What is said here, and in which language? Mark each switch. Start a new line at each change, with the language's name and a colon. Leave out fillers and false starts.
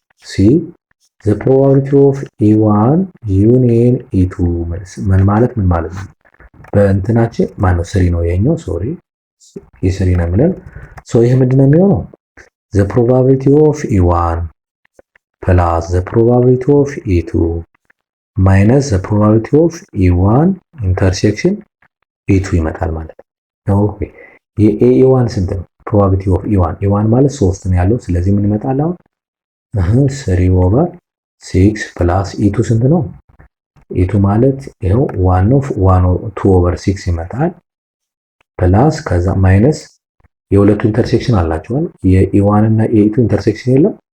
English: C the probability of E1 union E2 ምን ማለት ነው?
Amharic: በእንትናችን ማነው 3 ነው ይሄኛው ሶሪ E3 ነው የሚለን። ይሄ ምንድነው የሚሆነው?
English: the probability of E1 plus the probability of E2 minus the probability of E1 intersection E2 ይመጣል ማለት ነው።
Amharic: ኦኬ የE1 ስንት ነው? probability of E1 ማለት 3 ነው ያለው። ስለዚህ ምን ይመጣል አሁን 3/6 plus E2 ስንት ነው? E2 ማለት ይሄው 2/6 ይመጣል ፕላስ ከዛ ማይነስ የሁለቱ ኢንተርሴክሽን አላቸዋል። የE1 እና የE2 ኢንተርሴክሽን የለም።